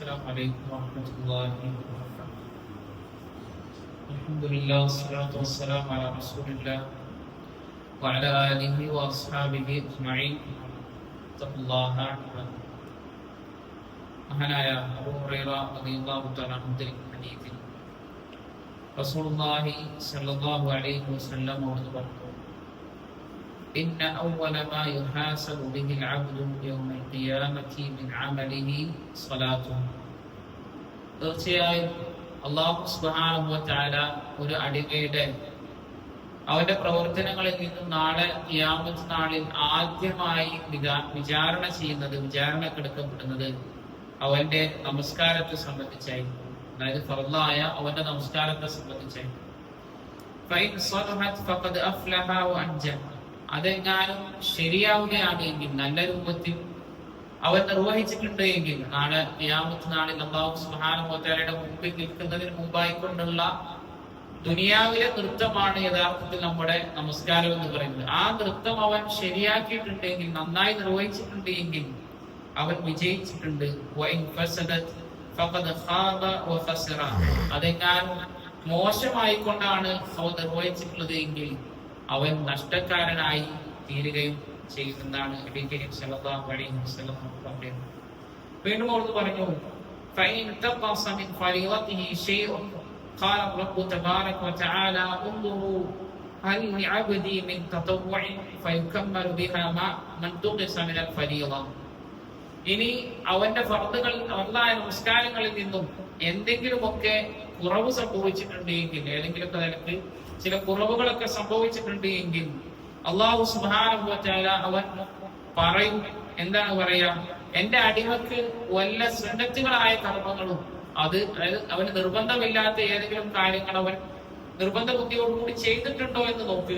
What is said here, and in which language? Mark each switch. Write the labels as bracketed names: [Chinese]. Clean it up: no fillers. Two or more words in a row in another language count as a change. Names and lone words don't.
[Arabic] السلام عليكم ورحمة الله وبركاته. الحمد لله والصلاة والسلام على رسول الله وعلى آله وأصحابه أجمعين. اتقوا الله عباد. [Malayalam] മഹാനായ അബൂ ഹുറൈറ [Arabic] رضي الله تعالى عنه [Malayalam] ഹദീസിൽ [Arabic] رسول الله صلى الله عليه وسلم [Malayalam] പറഞ്ഞു, [Arabic] إن أول ما يحاسب به العبد يوم القيامة من عمله صلاته. [Malayalam] തീർച്ചയായും [Arabic] الله سبحانه وتعالى [Malayalam] ഒരു അടിമയുടെ അവന്റെ പ്രവർത്തനങ്ങളിൽ നിന്നും നാളെ ഖിയാമത്ത് നാളിൽ ആദ്യമായി വിചാരണ വിചാരണക്കെടുക്കപ്പെടുന്നത് അവന്റെ നമസ്കാരത്തെ സംബന്ധിച്ചായിരിക്കും. അതായത് ഫർളായ അവന്റെ നമസ്കാരത്തെ സംബന്ധിച്ചായിരിക്കും. [Arabic] فإن صلحت فقد أفلح وأنجح. [Malayalam] അതെങ്ങാനും ശരിയാവുകയാണ് എങ്കിൽ, നല്ല രൂപത്തിൽ അവൻ നിർവഹിച്ചിട്ടുണ്ട് എങ്കിൽ, നാളെ ഖിയാമത്ത് നാളിൽ [Arabic] الله سبحانه وتعالى [Malayalam] മുമ്പിൽ നിൽക്കുന്നതിന് മുമ്പായിക്കൊണ്ടുള്ള ദുനിയാവിലെ നൃത്തമാണ് യഥാർത്ഥത്തിൽ നമ്മുടെ നമസ്കാരം എന്ന് പറയുന്നത്. ആ നൃത്തം അവൻ ശരിയാക്കിയിട്ടുണ്ടെങ്കിൽ, നന്നായി നിർവഹിച്ചിട്ടുണ്ട് എങ്കിൽ അവൻ വിജയിച്ചിട്ടുണ്ട്. അതെങ്ങാനും മോശമായിക്കൊണ്ടാണ് അവൻ നിർവഹിച്ചിട്ടുള്ളത് എങ്കിൽ അവൻ നഷ്ടക്കാരനായി തീരുകയും ചെയ്യുന്നതാണ് നബി കരീം [Arabic] صلى الله عليه وسلم [Malayalam] പറയുന്നത്. വീണ്ടും അവിടുന്ന് പറഞ്ഞു, [Arabic] فإن انتقص من فريضته شيء قال الرب تبارك وتعالى انظروا هل لعبدي من تطوع فيكمل بها ما من انتقص من الفريضة. [Malayalam] ഇനി അവന്റെ ഫർദായ നമസ്കാരങ്ങളിൽ നിന്നും എന്തെങ്കിലുമൊക്കെ കുറവ് സംഭവിച്ചിട്ടുണ്ട് എങ്കിൽ, ഏതെങ്കിലുമൊക്കെ നിലക്ക് ചില കുറവുകളൊക്കെ സംഭവിച്ചിട്ടുണ്ട് എങ്കിൽ [Arabic] الله سبحانه وتعالى [Malayalam] അവൻ പറയും, എന്താണ് പറയാ, എന്റെ അടിമക്ക് വല്ല സുന്നത്തുകളായ കർമ്മങ്ങളും, അതായത് അവന് നിർബന്ധമില്ലാത്ത ഏതെങ്കിലും കാര്യങ്ങൾ അവൻ നിർബന്ധ ബുദ്ധിയോടുകൂടി ചെയ്തിട്ടുണ്ടോ എന്ന് നോക്കുക.